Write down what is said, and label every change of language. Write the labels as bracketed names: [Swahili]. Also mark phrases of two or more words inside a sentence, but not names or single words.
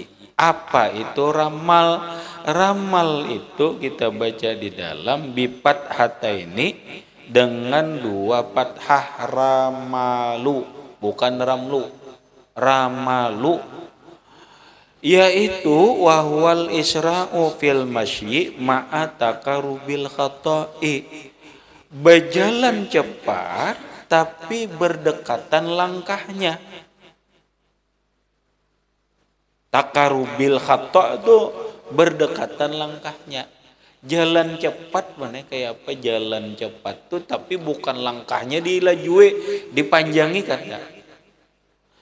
[Indonesian] Apa itu ramal? Ramal itu kita baca di dalam bipat hata ini dengan dua fathah, ramalu, bukan ramlu, ramalu, yaitu [Arabic] وهو الإسراع في المشي مع تقارب الخطى, [Indonesian] berjalan cepat tapi berdekatan langkahnya. [Arabic] تقارب الخطى' [Indonesian] itu berdekatan langkahnya. [Banjar] Jalan cepat mana kayak apa? Jalan cepat tuh tapi bukan langkahnya dilajui, dipanjangi kan?